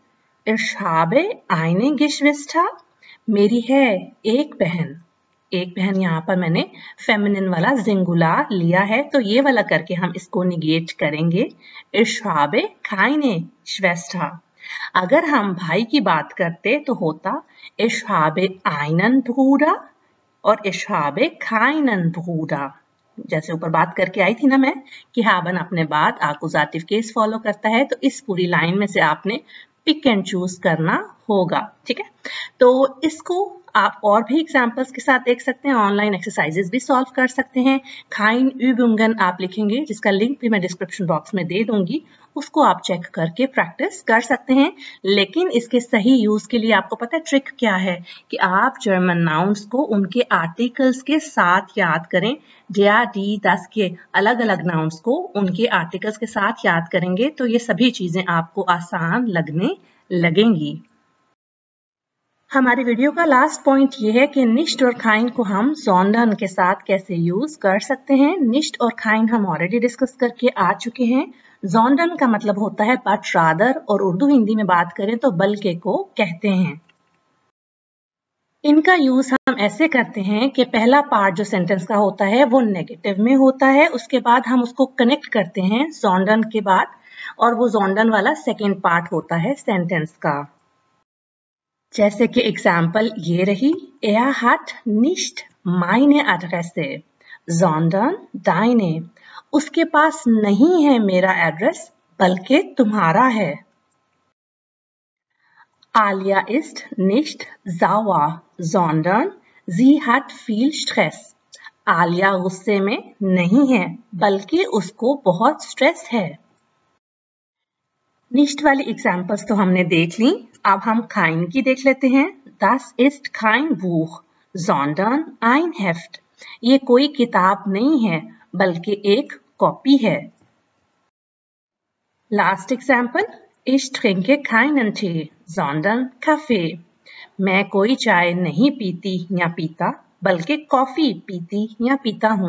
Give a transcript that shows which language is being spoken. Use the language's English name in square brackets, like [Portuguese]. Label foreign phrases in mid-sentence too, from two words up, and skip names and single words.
[Hindi] कैसे, [German] Ich habe eine Geschwister. [Hindi] मेरी है एक बहन। एक बहन यहाँ पर मैंने फेमिनिन वाला सिंगुलर लिया है, तो ये वाला करके हम इसको निगेट करेंगे। [German] Ich habe keine Schwester। [Hindi] अगर हम भाई की बात करते तो होता [German] Ich habe einen Bruder [Hindi] और [German] Ich habe keinen Bruder। [Hindi] जैसे ऊपर बात करके आई थी ना मैं कि haben अपने बाद आकुजाटिव [English] case follow [Hindi] करता है, तो इस पूरी लाइन में से आपने [English] pick and choose [Hindi] करना होगा। ठीक है, तो इसको आप और भी एग्जाम्पल्स के साथ देख सकते हैं, [English] online exercises [Hindi] भी सॉल्व कर सकते हैं। [German] kein Übungen [Hindi] आप लिखेंगे, जिसका लिंक भी मैं [English] description box [Hindi] में दे दूंगी, उसको आप चेक करके प्रैक्टिस कर सकते हैं। लेकिन इसके सही यूज के लिए आपको पता है ट्रिक क्या है कि आप [English] German nouns [Hindi] को उनके आर्टिकल्स के साथ याद करें। [German] der, die, das [Hindi] के अलग अलग नाउन्स को उनके आर्टिकल्स के साथ याद करेंगे तो ये सभी चीजें आपको आसान लगने लगेंगी। हमारी वीडियो का [English] last point [Hindi] ये है कि निश्ट और खाइन को हम sondern के साथ कैसे यूज कर सकते हैं। निश्ट और खाइन हम ऑलरेडी डिस्कस करके आ चुके हैं। sondern का मतलब होता है [English] but rather, [Hindi] और उर्दू हिंदी में बात करें तो बल्कि को कहते हैं। इनका यूज हम ऐसे करते हैं कि पहला पार्ट जो सेंटेंस का होता है वो नेगेटिव में होता है, उसके बाद हम उसको कनेक्ट करते हैं sondern के बाद, और वो sondern वाला [English] second part [Hindi] होता है सेंटेंस का। जैसे कि एग्जाम्पल ये रही, [German] Er hat nicht meine Adresse, sondern deine। [Hindi] उसके पास नहीं है मेरा एड्रेस बल्कि तुम्हारा है। [German] Alia ist nicht sauer, sondern sie hat viel Stress। [Hindi] आलिया गुस्से में नहीं है बल्कि उसको बहुत स्ट्रेस है। निश्ट वाली एग्जाम्पल्स तो हमने देख ली, अब हम खाइन की देख लेते हैं। [German] Das ist kein Buch, sondern ein Heft। [Hindi] ये कोई किताब नहीं है बल्कि एक कॉपी है। [English] last example, [German] Ich trinke keinen Tee, sondern Kaffee। [Hindi] मैं कोई चाय नहीं पीती या पीता बल्कि कॉफी पीती या पीता हूँ।